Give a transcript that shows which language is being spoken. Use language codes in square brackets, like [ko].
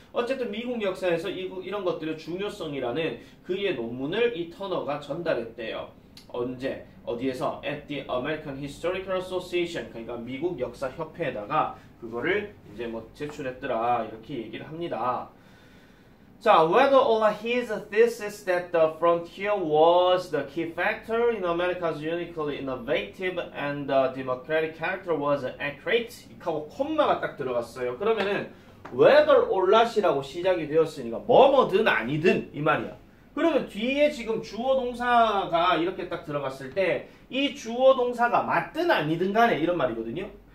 [ko] 어쨌든 미국 역사에서 이런 것들의 중요성이라는 그의 논문을 이 터너가 전달했대요. 언제? 어디에서? [en] At the American Historical Association [ko] 그러니까 미국 역사협회에다가 그거를 이제 뭐 제출했더라 이렇게 얘기를 합니다. [en] 자, whether or his thesis that the frontier was the key factor in America's uniquely innovative and democratic character was accurate. [ko] 하고 콤마가 딱 들어갔어요. 그러면은 [en] whether or not [ko] 이라고 시작이 되었으니까 뭐뭐든 아니든 이 말이야. 그러면 뒤에 지금 주어 동사가 이렇게 딱 들어갔을 때 이 주어 동사가 맞든 아니든 간에 이런 말이거든요.